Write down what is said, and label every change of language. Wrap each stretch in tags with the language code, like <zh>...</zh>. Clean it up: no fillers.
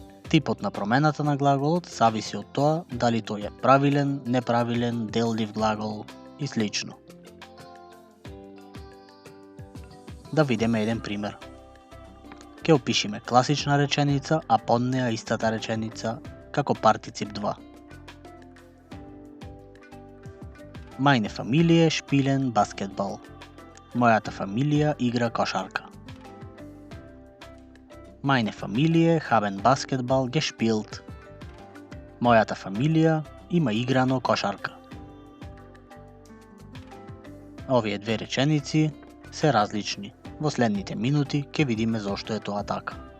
<mk>Типот на промената на глаголот зависи од тоа дали тој е правилен, неправилен, деллив глагол и слично. Да видиме еден пример. Ќе опишиме класична реченица, а под неа истата реченица како партицип 2.</mk> <de>Meine Familie spielen Basketball.</de> <mk>Мојата фамилија игра кошарка.</mk> <de>Meine Familie haben Basketball gespielt.</de> <mk>Мојата фамилија има играно кошарка. Овие две реченици се различни. Во следните минути ќе видиме зошто е тоа така.</mk>